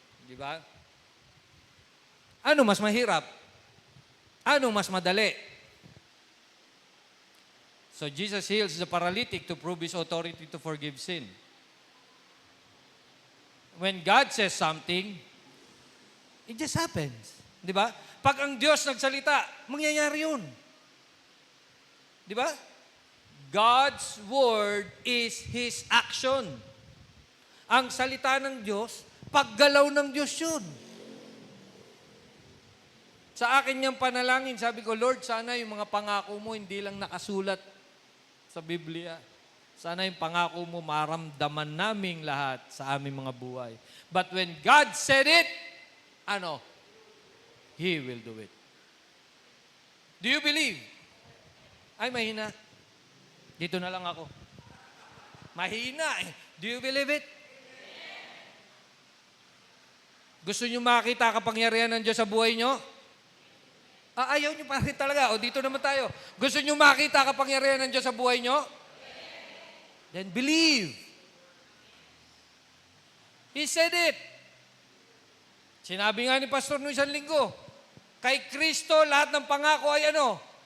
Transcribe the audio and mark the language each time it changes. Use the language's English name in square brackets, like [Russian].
[Filipino] Di ba? Ano mas mahirap? Ano mas madali? [English] So Jesus heals the paralytic to prove His authority to forgive sin. When God says something, it just happens. [Filipino] Di ba? Pag ang Diyos nagsalita, mangyayari yun. Di ba? [English] God's word is His action. [Filipino] Ang salita ng Diyos, paggalaw ng Diyos yun. Sa akin niyang panalangin, sabi ko, Lord, sana yung mga pangako mo hindi lang nakasulat sa Biblia. Sana yung pangako mo maramdaman naming lahat sa aming mga buhay. [English] But when God said it, He will do it. Do you believe? [Filipino] Ay, mahina. Dito na lang ako. Mahina [English] Do you believe it? [Filipino] Gusto niyo makita kapangyarihan ng Diyos sa buhay niyo? Ayaw niyo pa rin talaga. O dito naman tayo. Gusto niyo makita kapangyarihan ng Diyos sa buhay niyo? [English] Then believe. He said it. [Filipino] Sinabi nga ni Pastor noong isang linggo, kay Kristo lahat ng pangako ay ano?